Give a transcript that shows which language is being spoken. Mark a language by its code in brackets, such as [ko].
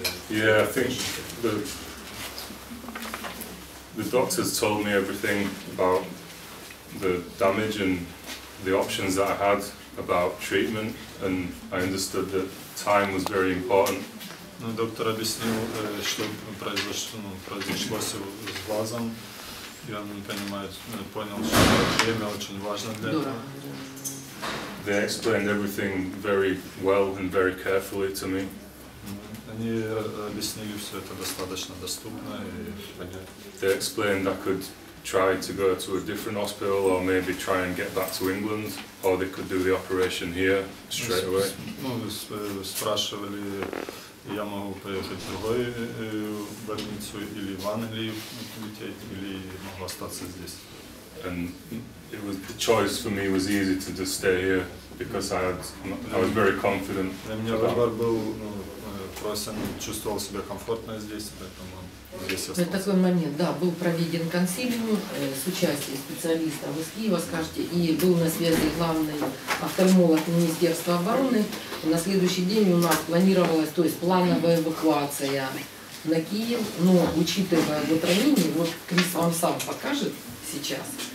[en] Yeah, I think the doctors told me everything about the damage and the options that I had about treatment, and I understood that time was very important. [ru] Ну, доктор объяснил, что произошло с глазом, и он понял, что время очень важно для этого. [en] They explained everything very well and very carefully to me. [ru] Они объяснили все это достаточно доступно и понятно. [en] They explained I could try to go to a different hospital or maybe try and get back to England, or they could do the operation here straight away. [ru] Ну, спрашивали, я могу поехать в другую больницу или в Англию лететь, или могу остаться здесь. [en] And it was, the choice for me was easy to just stay here because I was very confident. [ru] Для меня выбор был просто, чувствовал себя комфортно здесь, поэтому здесь остался. В такой момент, да, был проведен консилиум с участием специалистов из Киева, скажите, и был на связи главный офтальмолог Министерства обороны. На следующий день у нас планировалась, то есть плановая эвакуация на Киев, но учитывая вот ранение, вот Крис вам сам покажет сейчас.